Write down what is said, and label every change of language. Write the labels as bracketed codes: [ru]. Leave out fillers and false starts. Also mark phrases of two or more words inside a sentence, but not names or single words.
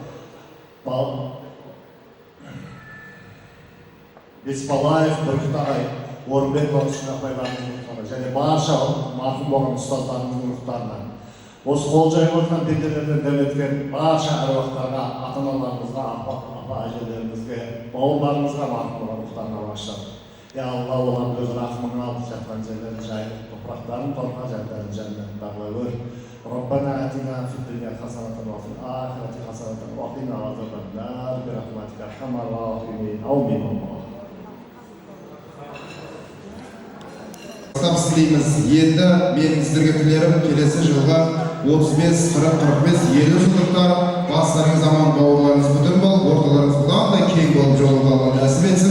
[kk] Беспалаев Бүркіт ағай, Орынбек Бақышын апайларының рухтарына және барша марқұм болған ұстаздарымыздың рухтарына, осы қол жайып отырған пенделерден дәметкен барша әруақтарға, ата-аналарымызға, апа әжелерімізге, бауырларымызға марқұм болған рухтарына бағыштадық. Я Алла, олардың өз рахмыңа алып жатқан жерлерін жайлы, топырақтарын торқа жерлерін жәннат бағлай өр. [ar] ربنا آتنا في الدنيا حسنة وفي الآخرة حسنة وقنا عذاب النار برحمتك أرحم الراحمين آمين. [kk] Табыс тілейміз. Енді менің сіздерге тілерім келесі жылға 35, 40, 45, 50 жылдықтар бастарыңыз аман, бауырларыңыз бүтін болып, орталарыңыз бұдан да кең болып жолыңызды Алла нәсіп етсін.